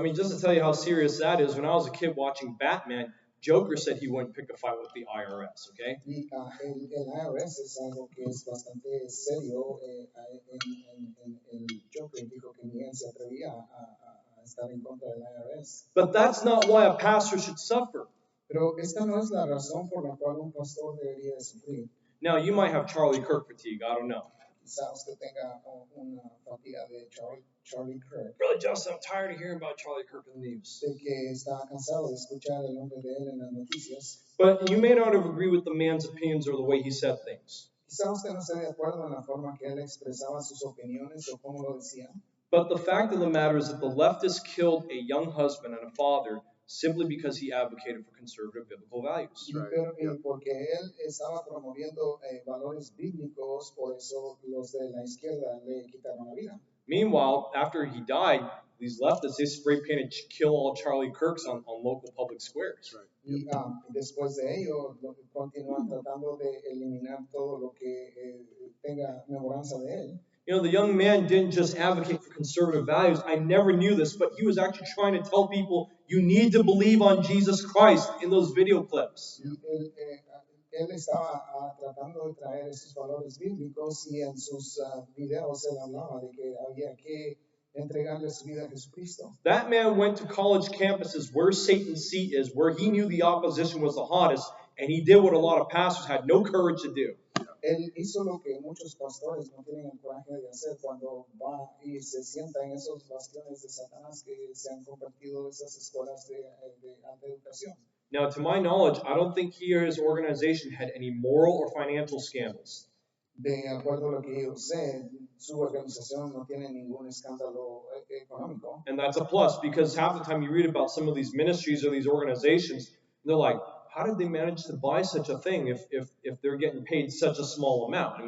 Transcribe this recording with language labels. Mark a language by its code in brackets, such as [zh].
[en] I mean, just to tell you how serious that is, when I was a kid watching Batman, Joker said he wouldn't pick a fight with the IRS, okay? [es] Y el IRS es algo que es bastante serio. El Joker dijo que ni él se atrevía a estar en contra del IRS. [en] But that's not why a pastor should suffer. [es] Pero esta no es la razón por la cual un pastor debería sufrir. [en] Now, you might have Charlie Kirk fatigue, I don't know. [es] Quizá usted tenga una fatiga de Charlie Kirk, [en] Brother Justin, I'm tired of hearing about Charlie Kirk in the news. [es] de que está cansado de escuchar el nombre de él en las noticias. [en] But you may not have agreed with the man's opinions or the way he said things. [es] Quizá usted no esté de acuerdo en la forma que él expresaba sus opiniones o cómo lo decía. [en] But the fact of the matter is that the leftists killed a young husband and a father simply because he advocated for conservative biblical values. [es] Pero, porque él estaba promoviendo valores bíblicos, por eso los de la izquierda le quitaron la vida. [en] Meanwhile, after he died, these leftists, they spray painted "Kill all Charlie Kirks" on local public squares. [es] Y después de ello, continúan tratando de eliminar todo lo que tenga memoranza de él. [en] You know, the young man didn't just advocate for conservative values. I never knew this, but he was actually trying to tell people, you need to believe on Jesus Christ in those video clips. [es] Él estaba tratando de traer esos valores bíblicos y en sus videos él hablaba de que había que entregarle su vida a Jesucristo. [en] That man went to college campuses where Satan's seat is, where he knew the opposition was the hottest, and he did what a lot of pastors had no courage to do. [es] Él hizo lo que muchos pastores no tienen el coraje de hacer cuando va y se sienta en esos bastiones de Satanás que se han convertido en esas escuelas de alta educación. [en] Now, to my knowledge, I don't think he or his organization had any moral or financial scandals. [es] De acuerdo a lo que yo sé, su organización no tiene ningún escándalo económico. [en] And that's a plus, because half the time you read about some of these ministries or these organizations, and they're like, how did they manage to buy such a thing if they're getting paid such a small amount?